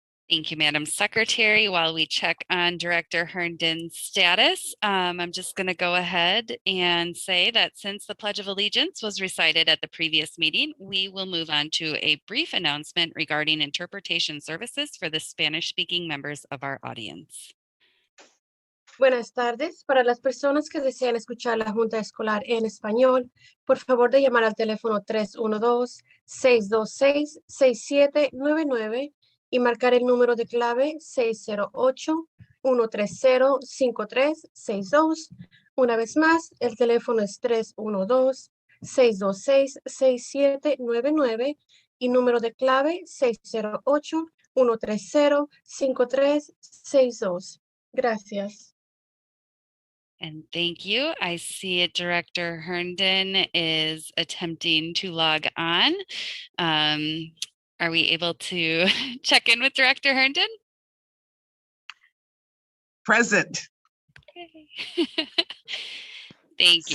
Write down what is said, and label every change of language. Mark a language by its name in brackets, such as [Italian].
[English] Thank you, Madam Secretary. While we check on Director Herndon's status, I'm just going to go ahead and say that since the Pledge of Allegiance was recited at the previous meeting, we will move on to a brief announcement regarding interpretation services for the Spanish-speaking members of our audience. [Spanish] Buenas tardes. Para las personas que desean escuchar la Junta Escolar en español, por favor de llamar al teléfono 312-626-6799 y marcar el número de clave 608-130-5362. Una vez más, el teléfono es 312-626-6799 y número de clave 608-130-5362. Gracias. [English] And thank you. I see it. Director Herndon is attempting to log on. Are we able to check in with Director Herndon? Present. Okay. Thank you.